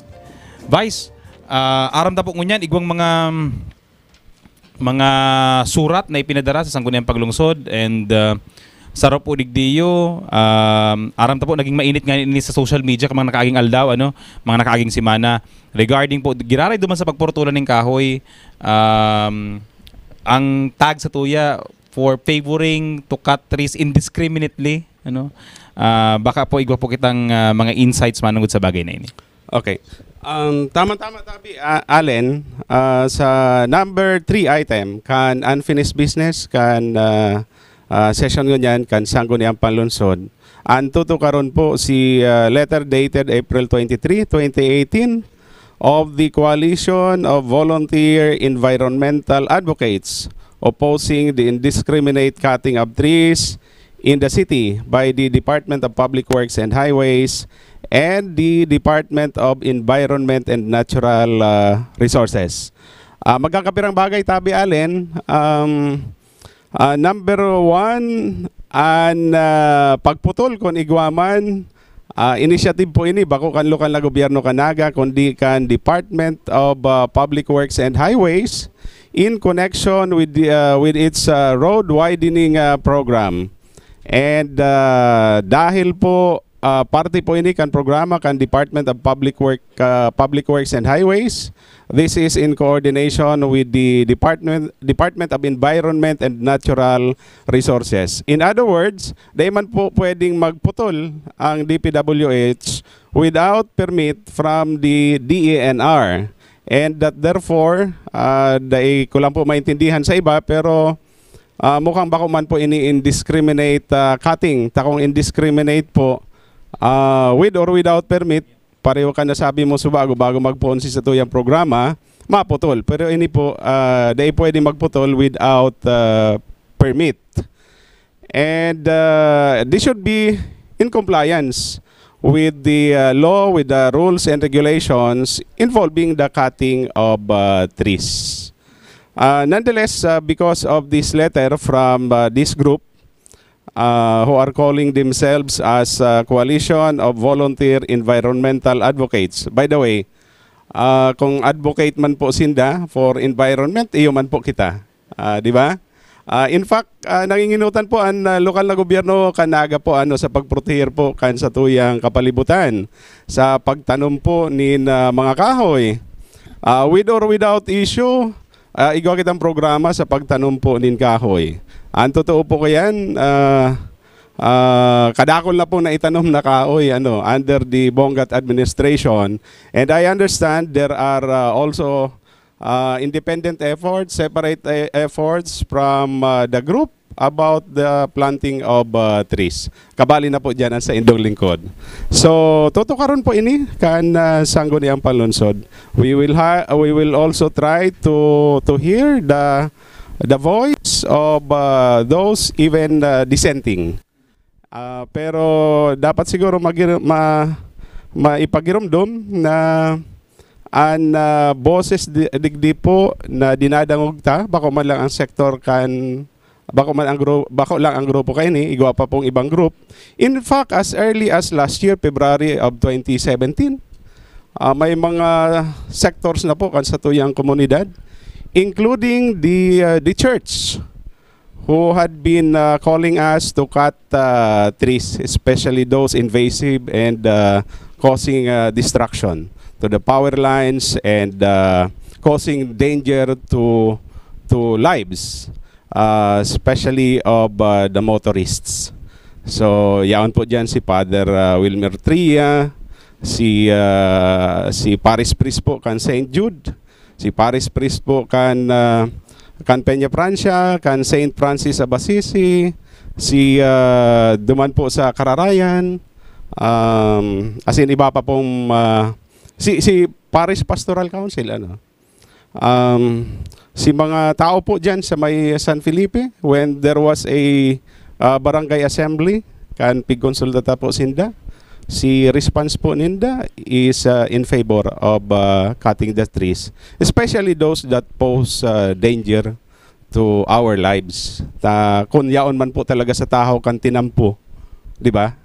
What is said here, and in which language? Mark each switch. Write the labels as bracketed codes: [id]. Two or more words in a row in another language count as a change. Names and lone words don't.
[bik] Vice, aram ta po ngunyan igwang mga surat na ipinadara sa sangguniang paglungsod and sarap po digdiyo, aram ta po naging mainit nga ini sa [en] social media [bik] kamang nakaaging aldaw, mga nakaaging simana regarding po giraray duman sa pagportulan ng kahoy, ang tag sa tuya [en] for favoring to cut trees indiscriminately, [bik] baka po igwa po kitang mga insights manungod sa bagay na ini. Okay. Tama-tama tabi, Allen, sa number 3 item kan [en] unfinished business [bik] kan session ngunyan kan sangguni ang panlungsod. Anto to karon po si [en] letter dated April 23, 2018 of the Coalition of Volunteer Environmental Advocates opposing the indiscriminate cutting of trees in the city by the Department of Public Works and Highways and the Department of Environment and Natural Resources. [bik] Magkakapirang bagay tabi, Allen. Number 1, pagputol kon igwaman, initiative po ini bako kan lokal na gobyerno kanaga kundi kan Department of Public Works and Highways [en] in connection with its road widening program. [bik] And dahil po parte po ini kan programa kan Department of Public Works and Highways. [en] This is in coordination with the Department of Environment and Natural Resources. In other words, di man po pwedeng magputol ang DPWH without permit from the DENR. And that therefore, [bik] ko lang po maintindihan sa iba, pero mukhang bako man po ini [en] indiscriminate cutting. [bik] Takong indiscriminate po, [en] with or without permit, [bik] pareho ka na sabi mo bago magpuon sa tuyang programa, maputol. Pero ini po, dahil pwede magputol [en] without permit. And this should be in compliance with the law, with the rules and regulations involving the cutting of trees. Nonetheless, because of this letter from this group, who are calling themselves as Coalition of Volunteer Environmental Advocates. By the way, [bik] kung advocate man po sinda for environment, iyo man po kita. Di ba? [en] In fact, [bik] nanginginutan po ang lokal na gobyerno kanaga po sa pagproteher po kan sa tuyang kapalibutan, sa pagtanom po ni mga kahoy. [en] With or without issue, [bik] igawa kitang programa sa pagtanom po nin kahoy. Ang totoo po kayan, kadakol na po na itanom na kahoy [en] under the Bongat administration. And I understand there are also independent efforts, separate efforts from the group about the planting of trees. [bik] Kabali na po dyan sa indong lingkod. So, tutukaron po ini kan sangguni ang panlungsod. [en] We will also try to hear the voice of those even dissenting. [bik] Pero dapat siguro maipagirumdum na ang boses digdi po na dinadangog ta, bako man lang ang sektor kan Bako lang ang grupo kayo ni, igwa pa pong ibang group. [en] In fact, as early as last year, February of 2017, [bik] may mga sectors na po kan sa tuyang komunidad, [en] including the church, who had been calling us to cut trees, especially those invasive and causing destruction to the power lines and causing danger to lives, especially of the motorists. So, [bik] yaon po dyan si Father Wilmer Tria, si Paris Priest po kan St. Jude, si Paris Priest po kan Peña Francia, kan St. Francis of Assisi, si duman po sa Kararayan, [en] as in [bik] iba pa pong si Parish Pastoral Council, si mga tao po dyan sa may San Felipe, [en] when there was a barangay assembly, [bik] kan pigkonsulta po sinda, si response po ninda [en] is in favor of cutting the trees, especially those that pose danger to our lives. [bik] Kung yaon man po talaga sa tao kan tinampo, di ba?